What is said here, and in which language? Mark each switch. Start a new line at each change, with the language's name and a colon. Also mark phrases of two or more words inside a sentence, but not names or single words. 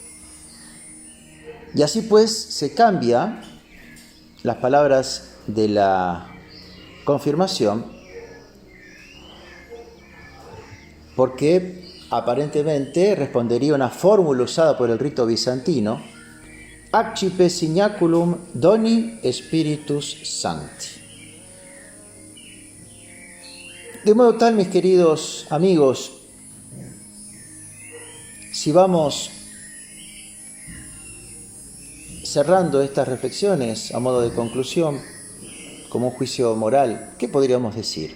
Spanish: Y así pues se cambia las palabras de la confirmación porque aparentemente respondería una fórmula usada por el rito bizantino:
Latin: accipe signaculum doni spiritus sancti.
Spanish: De modo tal, mis queridos amigos, si vamos cerrando estas reflexiones a modo de conclusión, como un juicio moral, ¿qué podríamos decir?